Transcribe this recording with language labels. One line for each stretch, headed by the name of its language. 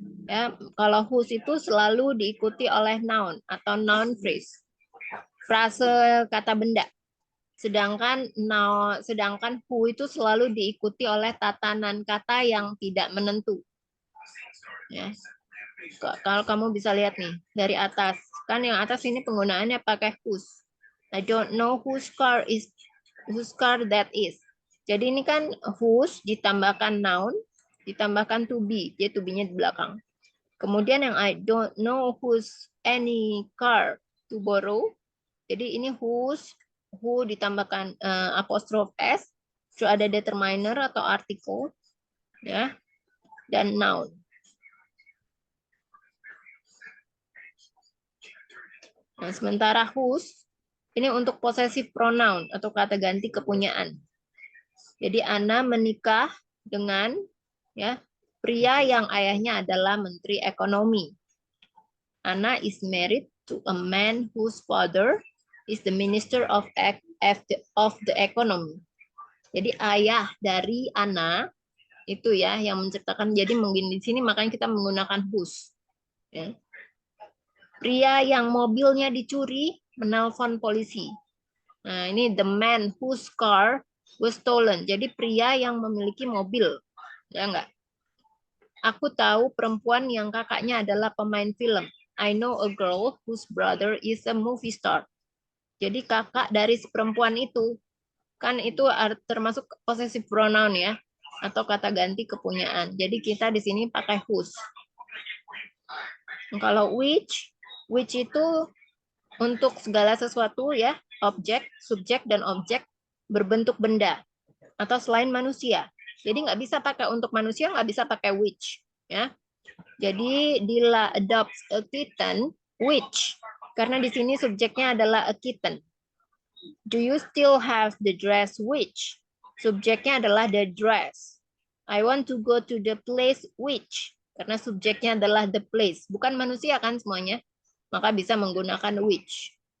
Indonesian: Ya, kalau whose itu selalu diikuti oleh noun atau noun phrase. Frase kata benda. sedangkan who itu selalu diikuti oleh tatanan kata yang tidak menentu. Ya. Kalau kamu bisa lihat nih dari atas, kan yang atas ini penggunaannya pakai whose.
English: I don't know whose car that is.
Indonesian: Jadi ini kan whose ditambahkan noun, ditambahkan to be, dia to be-nya di belakang. Kemudian yang
English: I don't know whose any car to borrow.
Indonesian: Jadi ini whose, who ditambahkan apostrophe s, terus ada determiner atau article, ya, dan noun. Nah, sementara whose ini untuk possessive pronoun atau kata ganti kepunyaan. Jadi Ana menikah dengan ya pria yang ayahnya adalah Menteri Ekonomi.
English: Ana is married to a man whose father is the Minister of the Economy.
Indonesian: Jadi ayah dari Ana itu ya yang menciptakan. Jadi mungkin di sini makanya kita menggunakan whose. Ya. Pria yang mobilnya dicuri menelpon polisi. Nah, ini
English: the man whose car was stolen.
Indonesian: Jadi pria yang memiliki mobil. Ya enggak? Aku tahu perempuan yang kakaknya adalah pemain film.
English: I know a girl whose brother is a movie star.
Indonesian: Jadi kakak dari si perempuan itu. Kan itu termasuk possessive pronoun ya. Atau kata ganti kepunyaan. Jadi kita di sini pakai whose. Kalau which itu untuk segala sesuatu ya, objek, subjek, dan objek berbentuk benda atau selain manusia. Jadi nggak bisa pakai untuk manusia, nggak bisa pakai which. Ya. Jadi
English: Dila adopts a kitten, which
Indonesian: karena di sini subjeknya adalah a kitten.
English: Do you still have the dress which?
Indonesian: Subjeknya adalah
English: the dress. I want to go to the place which
Indonesian: karena subjeknya adalah
English: the place,
Indonesian: bukan manusia kan semuanya. Maka bisa menggunakan which.